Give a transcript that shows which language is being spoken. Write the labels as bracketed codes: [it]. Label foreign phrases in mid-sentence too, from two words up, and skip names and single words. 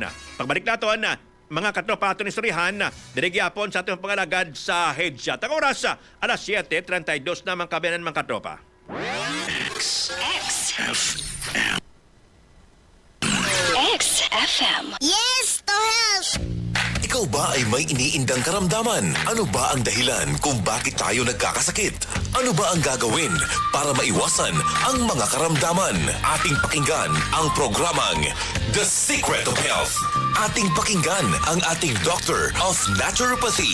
[hil] Pagbalik naton, mga katropa aton istoryahan, dirigyapon sa atong pangalagad sa headshot. Ang oras, alas 7:32 na mga kabanan mga katropa. XFM. [en] Yes to health! [tl] Ikaw ba ay may iniindang karamdaman? Ano ba ang dahilan kung bakit tayo nagkakasakit? Ano ba ang gagawin para maiwasan ang mga karamdaman? Ating pakinggan ang programang The Secret of Health. Ating pakinggan ang ating [en] Doctor of Naturopathy.